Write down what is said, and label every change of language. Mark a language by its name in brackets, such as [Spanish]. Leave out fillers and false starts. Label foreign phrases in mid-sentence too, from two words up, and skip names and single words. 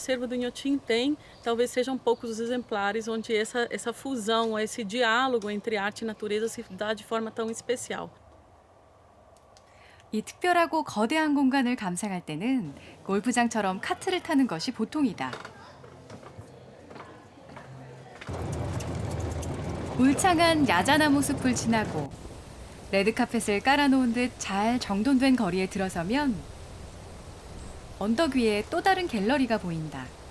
[Portuguese] acervo do Inhotim tem, talvez sejam poucos os exemplares onde essa fusão, esse diálogo entre arte e natureza se dá de forma tão especial. [Korean] 이 특별하고 거대한 공간을 감상할 때는 골프장처럼 카트를 타는 것이 보통이다. 울창한 야자나무 숲을 지나고 레드카펫을 깔아놓은 듯 잘 정돈된 거리에 들어서면 언덕 위에 또 다른 갤러리가 보인다.